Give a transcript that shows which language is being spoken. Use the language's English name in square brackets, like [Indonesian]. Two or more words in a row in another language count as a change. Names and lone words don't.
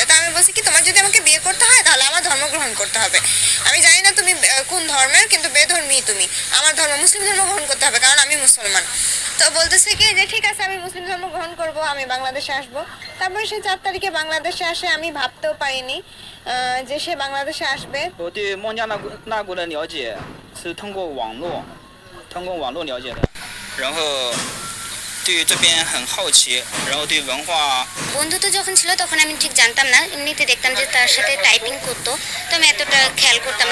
[Bangla] তো আমি বলছি কি তোমার যদি আমাকে বিয়ে করতে হয় তাহলে আমার ধর্ম গ্রহণ করতে হবে। আমি জানি না তুমি কোন ধর্মের, কিন্তু বেধর্মী তুমি। আমার ধর্ম মুসলিম ধর্ম গ্রহণ করতে হবে, কারণ আমি মুসলমান। তো বলতেছে কি যে ঠিক আছে আমি মুসলিম ধর্ম গ্রহণ করব, আমি বাংলাদেশে আসব। তারপরে সে 4 তারিখে বাংলাদেশে আসে, আমি ভাবতেও পারিনি যে সে বাংলাদেশে আসবে। [Chinese] 我对孟加拉国的了解是通过网络了解的，然后对这边很好奇，然后对文化 [Bangla] বন্ধুত্ব যখন ছিল তখন আমি ঠিক জানতাম না, এমনিতে দেখতাম যে তার সাথে টাইপিং করতো, তো আমি এতটা খেয়াল করতাম না।